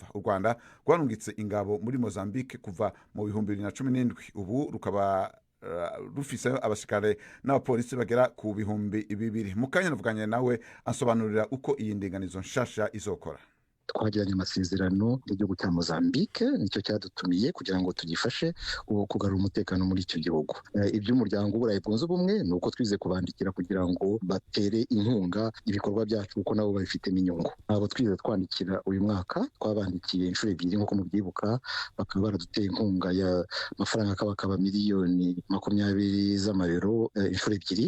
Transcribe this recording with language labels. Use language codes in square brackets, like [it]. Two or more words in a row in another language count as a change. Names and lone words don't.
[rn] U Rwanda rwarungitse ingabo muri Mozambique kuva mu 2017, ubu rukaba rufise abasirikare n'abapolisi bagera ku 200. Mukanya navuganye nawe ansobanurira uko iyi ndinganizo nshasha izokora. [rw] Twagiranye amasezerano n'igihugu cya Mozambique, nicyo cyadutumiye kugira ngo tugifashe kugarura umutekano muri icyo gihugu. Iby'umuryango w'Uburayi bwunze ubumwe ni uko twize kubandikira kugira ngo batere inkunga ibikorwa byacu kuko nabo babifitemo inyungu. Abo twize twandikira uyu mwaka twabandikiye inshuro 2 nk'uko mubyibuka, bakaba baraduteye inkunga ya mafaranga akaba miliyoni 20 z'amayero inshuro 2.